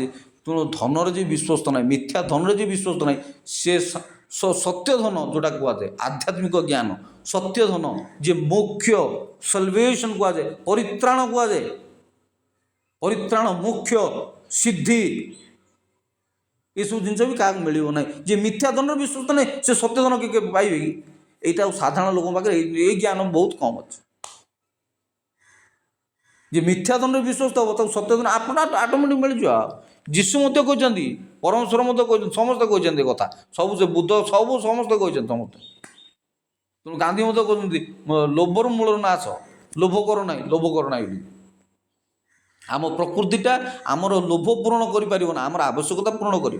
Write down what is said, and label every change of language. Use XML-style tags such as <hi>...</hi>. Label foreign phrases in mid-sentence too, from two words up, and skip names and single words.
<or>ତେଣୁ ଧନରେ ଯେ ବିଶ୍ୱସ୍ତ ନାହିଁ, ମିଥ୍ୟା ଧନରେ ଯେ ବିଶ୍ୱସ୍ତ ନାହିଁ, ସେ ସତ୍ୟ ଧନ ଯେଉଁଟା କୁହାଯାଏ, ଆଧ୍ୟାତ୍ମିକ ଜ୍ଞାନ, ସତ୍ୟ ଧନ, ଯେ ମୋକ୍ଷ ସଲଭେସନ୍ କୁହାଯାଏ, ପରିତ୍ରାଣ କୁହାଯାଏ, ପରିତ୍ରାଣ, ମୋକ୍ଷ, ସିଦ୍ଧି, ଏସବୁ ଜିନିଷ ବି କାହାକୁ ମିଳିବ ନାହିଁ। ଯେ ମିଥ୍ୟା ଧନରେ ବିଶ୍ୱସ୍ତ ନାହିଁ, ସେ ସତ୍ୟ ଧନ କିଏ ପାଇବେ କି? ଏଇଟା ସାଧାରଣ ଲୋକ ପାଖେ ଏଇ ଜ୍ଞାନ ବହୁତ কম ଅଛି। ଯେ ମିଥ୍ୟା ଦଣ୍ଡେ ବିଶ୍ୱସ୍ତ ହେବ ତାକୁ ସତ୍ୟ ଦଣ୍ଡ ଆପଣ ଅଟୋମେଟିକ୍ ମିଳିଯିବ। ଯୀଶୁ ମଧ୍ୟ କହିଛନ୍ତି, ପରମେଶ୍ୱର ମଧ୍ୟ କହିଛନ୍ତି, ସମସ୍ତେ କହିଛନ୍ତି କଥା, ସବୁ ସେ ବୁଦ୍ଧ ସବୁ ସମସ୍ତେ କହିଛନ୍ତି ସମସ୍ତେ। ତେଣୁ ଗାନ୍ଧୀ ମଧ୍ୟ କହୁଛନ୍ତି ଲୋଭରୁ ମୂଳର ନାଶ, ଲୋଭ କର ନାହିଁ, ଲୋଭ କର ନାହିଁ ବୋଲି। ଆମ ପ୍ରକୃତିଟା ଆମର ଲୋଭ ପୂରଣ କରିପାରିବ ନା, ଆମର ଆବଶ୍ୟକତା ପୂରଣ କରିବ।</or>